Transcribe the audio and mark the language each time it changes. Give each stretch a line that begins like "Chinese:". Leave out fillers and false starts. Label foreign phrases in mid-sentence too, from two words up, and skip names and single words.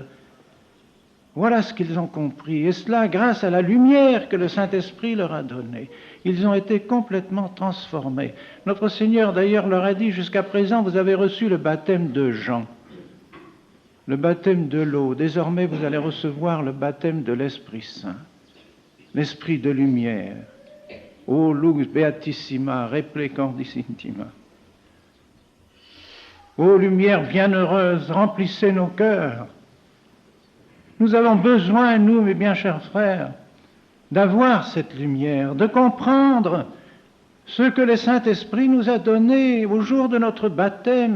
French: Voilà ce qu'ils ont compris, et cela grâce à la lumière que le Saint-Esprit leur a donnée. Ils ont été complètement transformés. Notre Seigneur d'ailleurs leur a dit, jusqu'à présent vous avez reçu le baptême de Jean, le baptême de l'eau. Désormais vous allez recevoir le baptême de l'Esprit Saint, l'Esprit de lumière.
Latin: O lux beatissima, replecandis intima.
French: Ô lumière bienheureuse, remplissez nos cœurs. Nous avons besoin, nous, mes bien chers frères, d'avoir cette lumière, de comprendre ce que le Saint-Esprit nous a donné au jour de notre baptême.